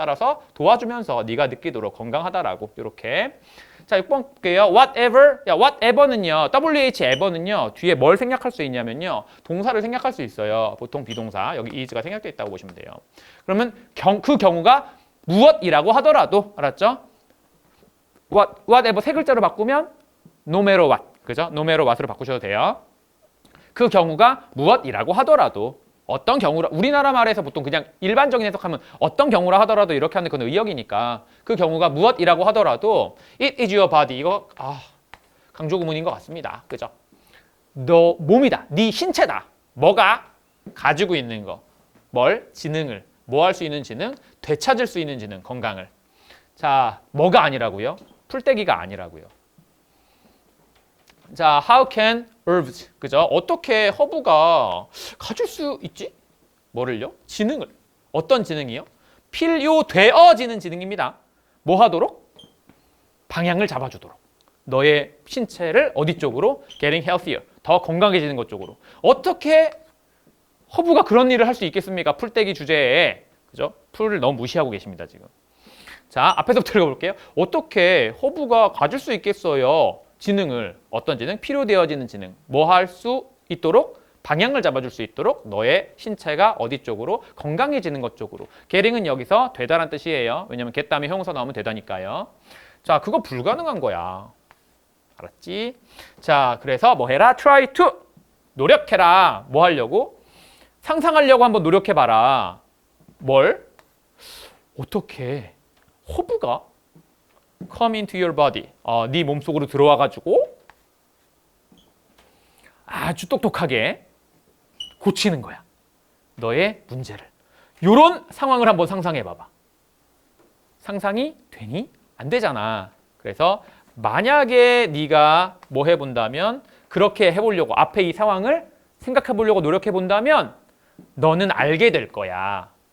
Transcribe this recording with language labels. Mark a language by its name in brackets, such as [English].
[Korean] 따라서 도와주면서 네가 느끼도록 건강하다라고. 이렇게. 자, 6번 볼게요. whatever. whatever는요. ever는요. 뒤에 뭘 생략할 수 있냐면요. 동사를 생략할 수 있어요. 보통 비동사. 여기 is가 생략되어 있다고 보시면 돼요. 그러면 그 경우가 무엇이라고 하더라도. 알았죠? whatever 세 글자로 바꾸면 no matter what. 그죠? no matter what으로 바꾸셔도 돼요. 그 경우가 무엇이라고 하더라도. 어떤 경우라, 우리나라 말에서 보통 그냥 일반적인 해석하면 어떤 경우라 하더라도 이렇게 하는 건 의역이니까 그 경우가 무엇이라고 하더라도 [English] it is your body. [Korean] 이거 강조 구문인 것 같습니다. 그죠? 너 몸이다. 네 신체다. 뭐가 가지고 있는 거. 뭘? 지능을. 뭐 할 수 있는 지능? 되찾을 수 있는 지능, 건강을. 자, 뭐가 아니라고요? 풀떼기가 아니라고요. 자, [English] how can herbs, [Korean] 그죠? 어떻게 허브가 가질 수 있지? 뭐를요? 지능을. 어떤 지능이요? 필요되어지는 지능입니다. 뭐 하도록? 방향을 잡아주도록. 너의 신체를 어디 쪽으로? [English] Getting healthier. [Korean] 더 건강해지는 것 쪽으로. 어떻게 허브가 그런 일을 할 수 있겠습니까? 풀떼기 주제에. 그죠? 풀을 너무 무시하고 계십니다, 지금. 자, 앞에서부터 읽어볼게요. 어떻게 허브가 가질 수 있겠어요? 지능을. 어떤 지능? 필요되어지는 지능. 뭐 할 수 있도록? 방향을 잡아줄 수 있도록 너의 신체가 어디 쪽으로? 건강해지는 것 쪽으로. getting은 여기서 되다란 뜻이에요. 왜냐면 get 다음에 형용사 나오면 되다니까요. 자, 그거 불가능한 거야. 알았지? 자, 그래서 뭐 해라? try to. 노력해라. 뭐 하려고? 상상하려고 한번 노력해봐라. 뭘? 어떻게 허브가 [English] come into your body. [Korean] 네 몸속으로 들어와가지고 아주 똑똑하게 고치는 거야. 너의 문제를. 이런 상황을 한번 상상해 봐봐. 상상이 되니? 안 되잖아. 그래서 만약에 네가 뭐 해본다면 그렇게 해보려고 앞에 이 상황을 생각해 보려고 노력해 본다면 너는 알게 될 거야.